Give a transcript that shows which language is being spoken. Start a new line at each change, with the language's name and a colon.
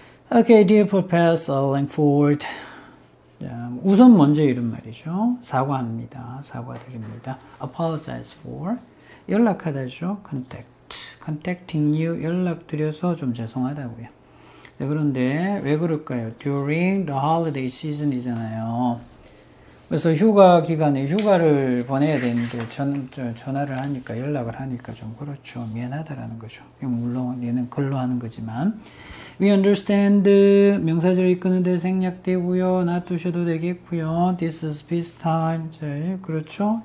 English: Okay, dear Professor Langford.
Korean: 자, 우선 먼저 이런 말이죠. 사과합니다. 사과드립니다.
English: Apologize for.
Korean: 연락하다죠.
English: Contacting you.
Korean: 연락드려서 좀 죄송하다고요. 자, 그런데 왜 그럴까요?
English: During the holiday season
Korean: 이잖아요. 그래서 휴가 기간에 휴가를 보내야 되는데 전화를 하니까 연락을 하니까 좀 그렇죠. 미안하다라는 거죠. 물론 얘는 글로 하는 거지만
English: we understand
Korean: 명사절 이끄는데 생략되고요. 놔두셔도 되겠고요.
English: This is peace time.
Korean: 자, 그렇죠.